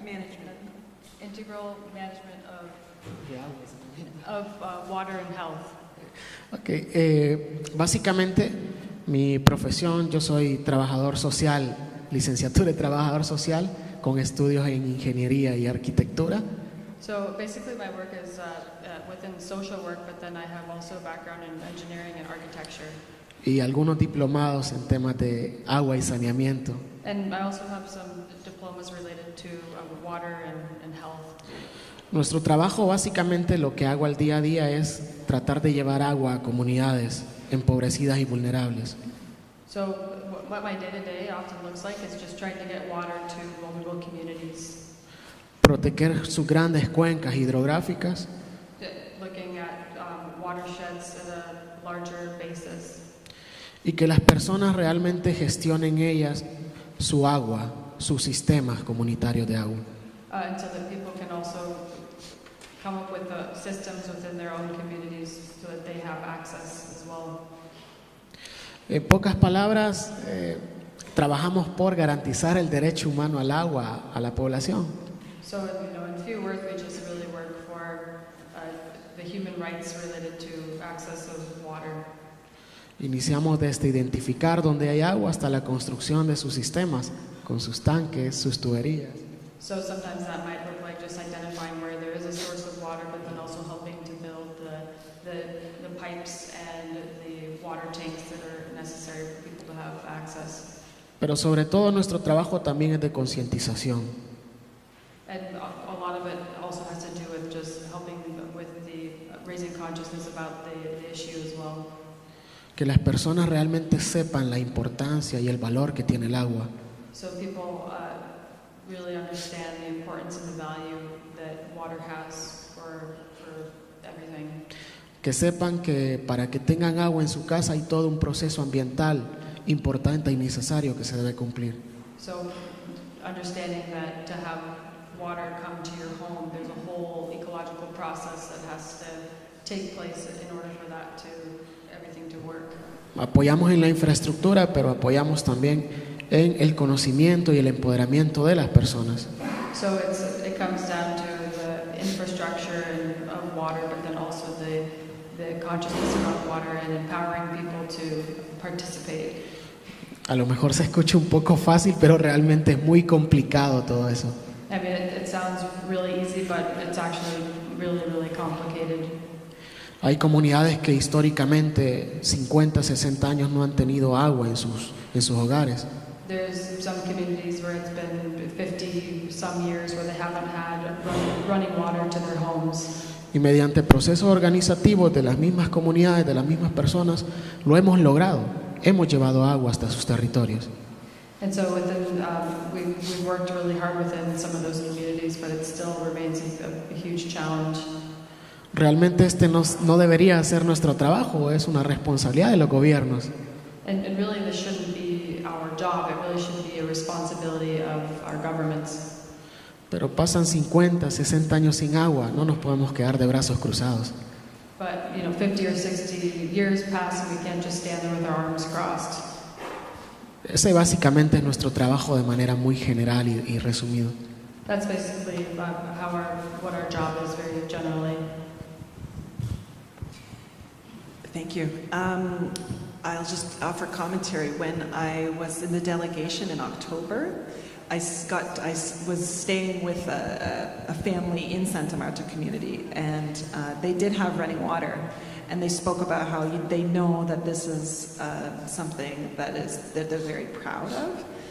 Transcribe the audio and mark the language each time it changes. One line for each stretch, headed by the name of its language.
English: Integral management
Spanish: de agua y saneamiento.
English: of water and health. Okay.
Spanish: Básicamente, mi profesión, yo soy trabajador social, licenciatura de trabajador social con estudios en ingeniería y arquitectura.
English: So basically my work is within social work, but then I have also a background in engineering and architecture.
Spanish: Y algunos diplomados en temas de agua y saneamiento.
English: And I also have some diplomas related to water and health.
Spanish: Nuestro trabajo básicamente lo que hago al día a día es tratar de llevar agua a comunidades empobrecidas y vulnerables.
English: So what my day-to-day often looks like is just trying to get water to vulnerable communities.
Spanish: Proteger sus grandes cuencas hidrográficas
English: Looking at watersheds at a larger basis.
Spanish: y que las personas realmente gestionen ellas su agua, sus sistemas comunitarios de agua.
English: And so that people can also come up with the systems within their own communities so that they have access as well.
Spanish: En pocas palabras, trabajamos por garantizar el derecho humano al agua a la población.
English: So, in few words, we just really work for the human rights related to access of water.
Spanish: Iniciamos desde identificar dónde hay agua hasta la construcción de sus sistemas, con sus tanques, sus tuberías.
English: So sometimes that might look like just identifying where there is a source of water, but then also helping to build the pipes and the water tanks that are necessary for people to have access.
Spanish: Pero sobre todo nuestro trabajo también es de concientización.
English: And a lot of it also has to do with just helping with the raising consciousness about the issue as well.
Spanish: Que las personas realmente sepan la importancia y el valor que tiene el agua.
English: So people really understand the importance and the value that water has for everything.
Spanish: Que sepan que para que tengan agua en su casa hay todo un proceso ambiental importante y necesario que se debe cumplir.
English: So understanding that to have water come to your home, there's a whole ecological process that has to take place in order for that to everything to work.
Spanish: Apoyamos en la infraestructura, pero apoyamos también en el conocimiento y el empoderamiento de las personas.
English: So it comes down to the infrastructure of water, but then also the consciousness around water and empowering people to participate.
Spanish: A lo mejor se escucha un poco fácil, pero realmente es muy complicado todo eso.
English: I mean, it sounds really easy, but it's actually really, really complicated.
Spanish: Hay comunidades que históricamente 50, 60 años no han tenido agua en sus hogares.
English: There's some communities where it's been 50 some years where they haven't had running water to their homes.
Spanish: Y mediante procesos organizativos de las mismas comunidades, de las mismas personas, lo hemos logrado. Hemos llevado agua hasta sus territorios.
English: And so we've worked really hard within some of those communities, but it still remains a huge challenge.
Spanish: Realmente no debería ser nuestro trabajo, es una responsabilidad de los gobiernos.
English: And really this shouldn't be our job, it really should be a responsibility of our governments.
Spanish: Pero pasan 50, 60 años sin agua, no nos podemos quedar de brazos cruzados.
English: But 50 or 60 years pass and we can't just stand there with our arms crossed.
Spanish: Ese básicamente es nuestro trabajo de manera muy general y resumido.
English: That's basically what our job is very generally. Thank you. I'll just offer commentary. When I was in the delegation in October, I was staying with a family in Santa Marta community, and they did have running water, and they spoke about how they know that this is something that they're very proud of.